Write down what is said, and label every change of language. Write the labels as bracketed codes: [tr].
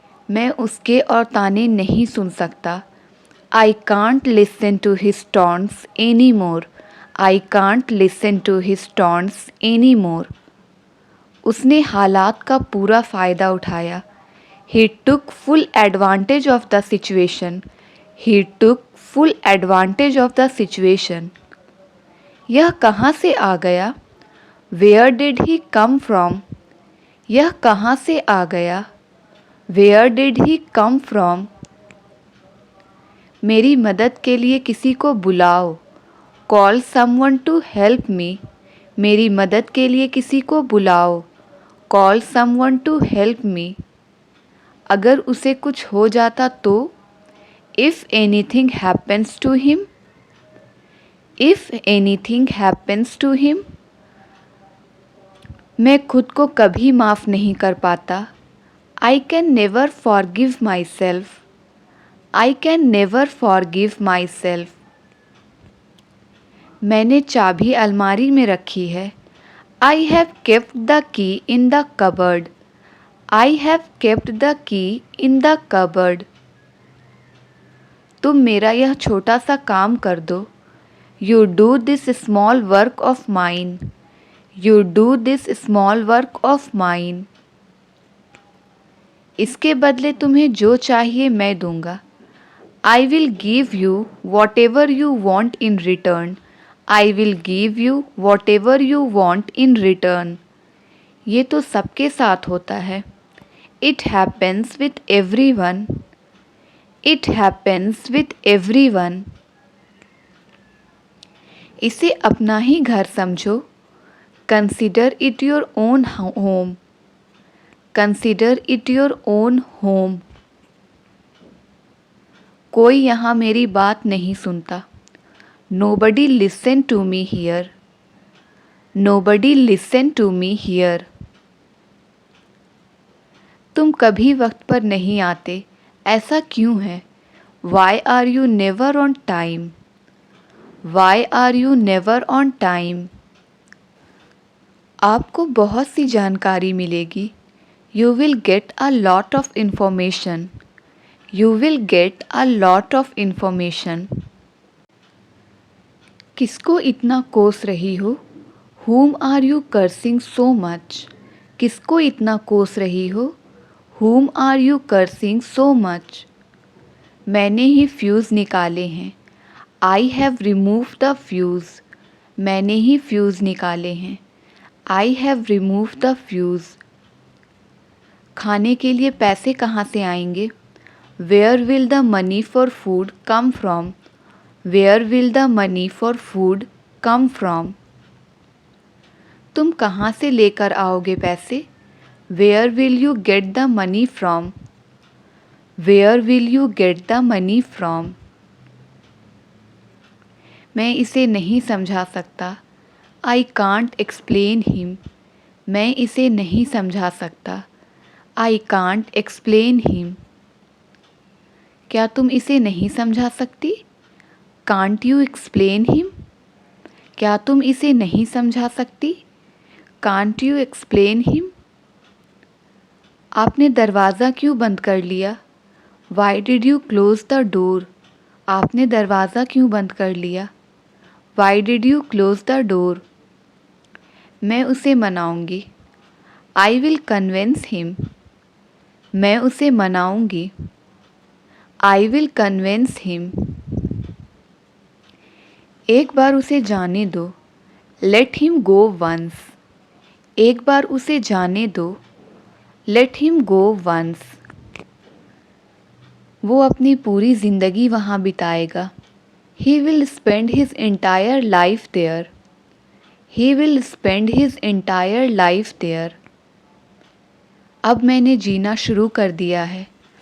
[hi] मैं उसके और ताने नहीं सुन सकता। [en] I can't listen to his taunts any more. I can't listen to his taunts any more. [hi] उसने हालात का पूरा फ़ायदा उठाया। [en] He took full advantage of the situation. He took full advantage of the situation. [hi] यह कहाँ से आ गया? [en] Where did he come from? [hi] यह कहाँ से आ गया? [en] Where did he come from? [hi] मेरी मदद के लिए किसी को बुलाओ। [en] Call someone to help me. [hi] मेरी मदद के लिए किसी को बुलाओ। [en] Call someone to help me. [hi] अगर उसे कुछ हो जाता तो? [en] If anything happens to him. If anything happens to him. [hi] मैं खुद को कभी माफ़ नहीं कर पाता। [en] I can never forgive myself. I can never forgive myself. [hi] मैंने चाबी अलमारी में रखी है। [en] I have kept the key in the cupboard. I have kept the key in the cupboard. [hi] तुम मेरा यह छोटा सा काम कर दो। [en] You do this small work of mine. You do this small work of mine. [hi] इसके बदले तुम्हें जो चाहिए मैं दूंगा। [en] I will give you whatever you want in return. I will give you whatever you want in return. [hi] ये तो सबके साथ होता है। [en] It happens with everyone. It happens with everyone. [hi] इसे अपना ही घर समझो। [en] Consider it your own home. Consider it your own home. [hi] कोई यहाँ मेरी बात नहीं सुनता। [en] Nobody listen to me here. Nobody listen to me here. [hi] तुम कभी वक्त पर नहीं आते, ऐसा क्यों है? [en] Why are you never on time? Why are you never on time? [hi] आपको बहुत सी जानकारी मिलेगी। [en] You will get a lot of information. You will get a lot of information. [hi] किसको इतना कोस रही हो? [en] Whom are you cursing so much? [hi] किसको इतना कोस रही हो? [en] Whom are you cursing so much? [hi] मैंने ही फ्यूज़ निकाले हैं। [en] I have removed the fuse. [hi] मैंने ही फ्यूज़ निकाले हैं। [en] I have removed the fuse. [hi] खाने के लिए पैसे कहाँ से आएंगे? [en] Where will the money for food come from? Where will the money for food come from? [hi] तुम कहाँ से लेकर आओगे पैसे? [en] Where will you get the money from? Where will you get the money from? [hi] मैं इसे नहीं समझा सकता। [en] I can't explain him. [hi] मैं इसे नहीं समझा सकता। [en] I can't explain him. [hi] क्या तुम इसे नहीं समझा सकती? [en] Can't you explain him? [hi] क्या तुम इसे नहीं समझा सकती? [en] Can't you explain him? [hi] आपने दरवाज़ा क्यों बंद कर लिया? [en] Why did you close the door? [hi] आपने दरवाज़ा क्यों बंद कर लिया? [en] Why did you close the door? [hi] मैं उसे मनाऊंगी। [en] I will convince him. [hi] मैं उसे मनाऊंगी। [en] I will convince him. [hi] एक बार उसे जाने दो. [en] Let him go once. [hi] एक बार उसे जाने दो. [en] Let him go once. [hi] वो अपनी पूरी ज़िंदगी वहाँ बिताएगा. [en] He will spend his entire life there. He will spend his entire life there. [hi] अब मैंने जीना शुरू कर दिया है.